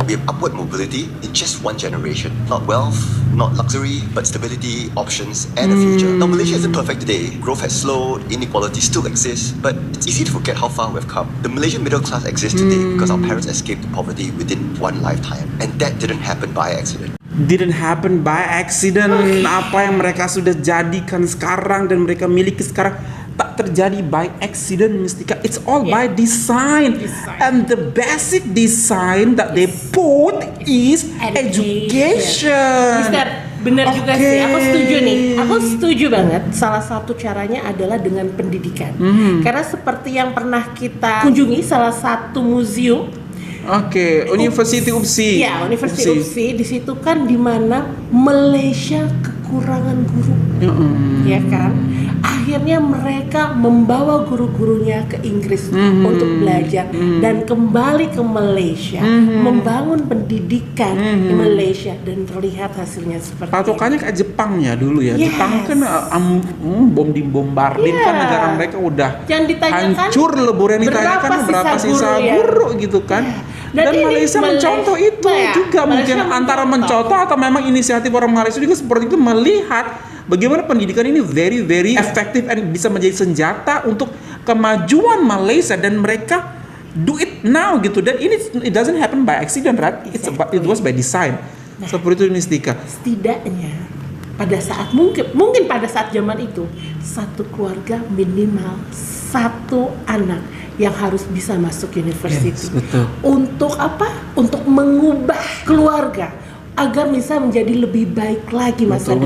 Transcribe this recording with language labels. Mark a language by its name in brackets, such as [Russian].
[English] We have upward mobility in just one generation. Not wealth, not luxury, but stability, options, and a future. Now Malaysia isn't perfect today. Growth has slowed, inequality still exists, but it's easy to forget how far we've come. The Malaysian middle class exists today because our parents escaped poverty within one lifetime, and that didn't happen by accident. Didn't happen by accident. [Malay] Apa yang mereka sudah jadikan sekarang dan mereka miliki sekarang tak terjadi [English] by accident [Malay] Mistika. [English] It's all by design. And the basic design that they put is education. [Indonesian] Mister, benar juga sih. Aku setuju nih. Aku setuju banget. Salah satu caranya adalah dengan pendidikan. Karena seperti yang pernah kita kunjungi salah satu museum. [English] University UPSI. [Indonesian] Ya, University UPSI. Di situ kan dimana Malaysia kekurangan guru. Ya kan? Akhirnya mereka membawa guru-gurunya ke Inggris untuk belajar dan kembali ke Malaysia, membangun pendidikan di Malaysia, dan terlihat hasilnya seperti Patokannya kayak Jepang ya dulu ya. [English] Yes. [Indonesian] Jepang kan bom dibombardin kan, negara mereka udah Jangan ditanyakan hancur, lebur yang ditanyakan berapa sisa guru ya. guru gitu kan. Dan Malaysia mencontoh itu juga mungkin antara mencontoh atau memang inisiatif orang Malaysia juga seperti itu, melihat bagaimana pendidikan ini [English] very very [Indonesian] efektif dan bisa menjadi senjata untuk kemajuan Malaysia, dan mereka [English] do it now [Indonesian] gitu. Dan ini [English] it doesn't happen by accident, right? It was by design. [Indonesian] Seperti itu [English] Mistika. [Indonesian] Setidaknya pada saat mungkin pada saat zaman itu satu keluarga minimal satu anak yang harus bisa masuk university. Yes, betul. Untuk apa? Untuk mengubah keluarga agar bisa menjadi lebih baik lagi masa depan.